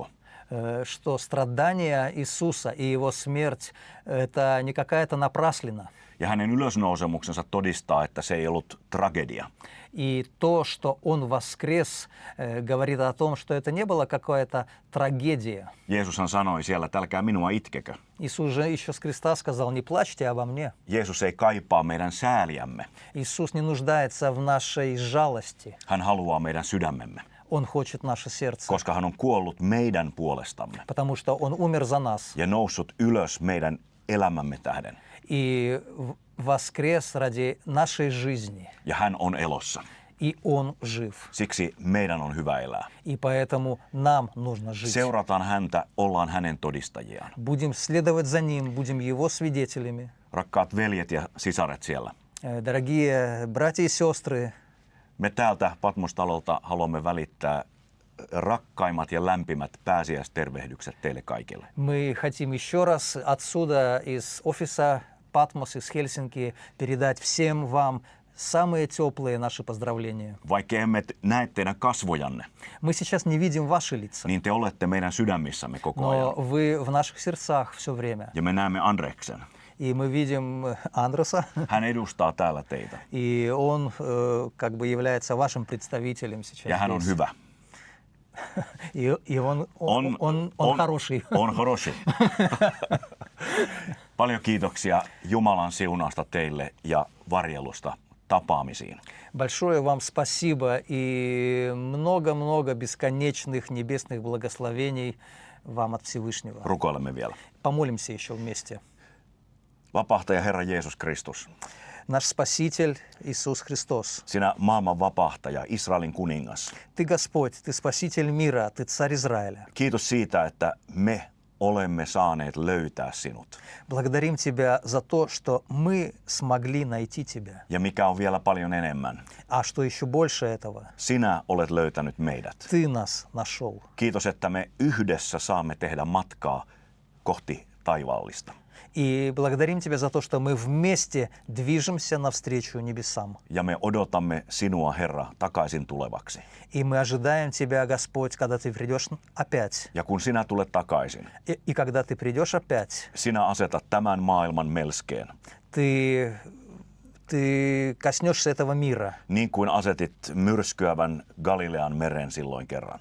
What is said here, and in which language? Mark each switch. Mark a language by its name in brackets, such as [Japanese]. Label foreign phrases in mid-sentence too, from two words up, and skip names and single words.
[Russian] что страдания Иисуса и Его смерть – это не какая-то напраслина. [Finnish] Ja hänen ylösnousemuksensa todistaa, että se ei ollut tragedia. [Russian] И то, что Он воскрес, говорит о том, что это не была какая-то трагедия. [Finnish] Jeesushan sanoi siellä, että älkää minua itkekö. [Russian] Иисус же еще с креста сказал: не плачьте обо мне. [Finnish] Jeesus ei kaipaa meidän sääliämme. [Russian] Иисус не нуждается в нашей жалости. [Finnish] Hän haluaa meidän sydämemme, [Russian] Он хочет наше сердце, [Finnish] koska hän on kuollut meidän puolestamme [Russian] потому что Он умер за нас [Finnish] ja noussut ylös meidän elämämme tähden. [Russian] и воскрес ради нашей жизни. [Finnish] Ja hän on elossa. [Russian] И Он жив. [Finnish] Siksi meidän on hyvä elää. [Russian] И поэтому нам нужно жить. [Finnish] Seurataan häntä, ollaan hänen todistajiaan. [Russian] Будем следовать за Ним, будем Его свидетелями. [Finnish] Rakkaat veljet ja sisaret siellä. [Russian] Дорогие братья и сестры, [Finnish] Me täältä Patmos-talolta haluamme välittää rakkaimmat ja lämpimät pääsiäistervehdykset teille kaikille. [Russian] мы хотим еще раз отсюда, из офиса Патмос, из Хельсинки, передать всем вам самые теплые наши поздравления. [Finnish] Vaikka emme näe teidän kasvojanne, [Russian] Мы сейчас не видим ваши лица, [Finnish] niin te olette meidän sydämissämme koko ajan. [Russian] но вы в наших сердцах все время. [Finnish] Ja me näemme Andreksen. [Russian] И мы видим Андреса, [Finnish] Hän edustaa täällä teitä. [Russian] и он как бы является вашим представителем [Finnish] Ja [Russian] сейчас [Finnish] hän on [Russian] здесь. [Finnish] hyvä. [Russian] И он хороший. On хороший. [Finnish] Paljon kiitoksia Jumalan siunausta teille ja varjelusta tapaamisiin. [Russian] Большое вам спасибо и много-много бесконечных небесных благословений вам от Всевышнего. [Finnish] Rukoilemme vielä. [Russian] Помолимся еще вместе. [Finnish] Vapahtaja Herra Jeesus Kristus, [Russian] Наш Спаситель Иисус Христос. [Finnish] sinä maailman vapahtaja, Israelin kuningas. [Russian] Ты Господь, Ты Спаситель мира, Ты Царь Израиля. [Finnish] Kiitos siitä, että me olemme saaneet löytää sinut. [Russian] Благодарим Тебя за то, что мы смогли найти Тебя. [Finnish] Ja mikä on vielä paljon enemmän, [Russian] А что еще больше этого, [Finnish] sinä olet löytänyt meidät. [Russian] Ты нас нашел. [Finnish] Kiitos, että me yhdessä saamme tehdä matkaa kohti taivaallista. [Russian] И благодарим Тебя за то, что мы вместе движемся навстречу небесам. [Finnish] Ja me odotamme sinua, Herra, takaisin tulevaksi. [Russian] И мы ожидаем Тебя, Господь, когда Ты придешь опять. [Finnish] Ja kun sinä tulet takaisin, [Russian] И когда Ты придешь опять, [Finnish] sinä asetat tämän maailman melskeen, [Russian] Ты коснешься этого мира. [Finnish] niin kuin asetit myrskyävän Galilean meren silloin kerran.